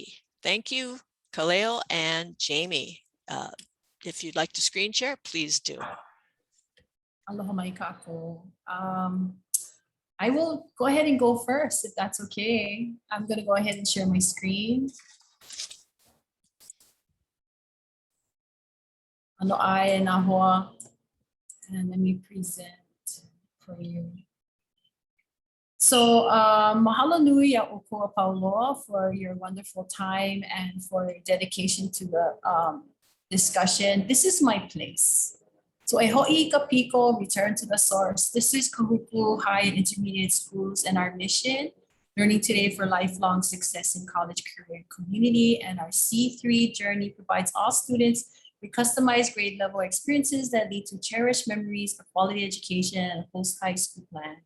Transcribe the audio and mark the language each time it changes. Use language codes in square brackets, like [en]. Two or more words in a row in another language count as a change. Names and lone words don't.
[en] Thank you, Kaleo and Jamie. If you'd like to screen share, please do. [haw] Aloha mai kako. [en] I will go ahead and go first, if that's okay. I'm going to go ahead and share my screen. [haw] Ano ai na hoa. [en] And let me present for you. So [haw] mahalo nui ya Okoa Pauloa [en] for your wonderful time and for your dedication to the discussion. This is my place. So [haw] e ho'i ka piko, [en] return to the source. This is Kahuku High and Intermediate Schools and our mission, learning today for lifelong success in college, career, and community. And our C3 journey provides all students with customized grade level experiences that lead to cherished memories, a quality education, and a post-high school plan.